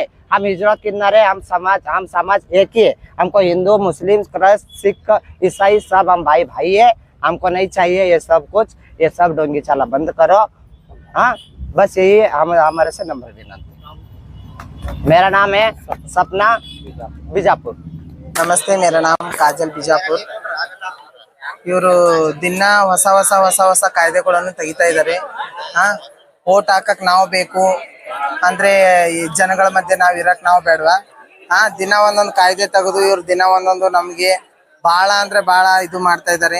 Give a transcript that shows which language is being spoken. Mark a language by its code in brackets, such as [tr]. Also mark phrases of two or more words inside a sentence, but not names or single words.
[hi] हम हिजड़ों किन्नरे, हम समाज एक ही है। हमको हिंदू, मुस्लिम, क्रिश्चियन, सिख, ईसाई सब हम भाई है। हमको नहीं चाहिए ये सब कुछ। ये सब डोंगी चाला बंद करो। हाँ, बस यही हमारे से नंबर देना। मेरा नाम है सपना बीजापुर। नमस्ते, मेरा नाम काजल बीजापुर। [kn] ಇವರು ದಿನ ಹೊಸ ಕಾಯ್ದೆಗಳನ್ನು ತೆಗಿತಾ ಇದ್ದಾರೆ. ವೋಟ್ ಹಾಕಕ್ ನಾವು ಬೇಕು ಅಂದ್ರೆ ಈ ಜನಗಳ ಮಧ್ಯೆ ನಾವು ಇರಕ್ ನಾವು ಬೇಡವಾ? ದಿನ ಒಂದೊಂದು ಕಾಯ್ದೆ ತೆಗೆದು ಇವ್ರು ದಿನ ಒಂದೊಂದು ನಮ್ಗೆ ಬಹಳ ಅಂದ್ರೆ ಬಹಳ ಇದು ಮಾಡ್ತಾ ಇದ್ದಾರೆ.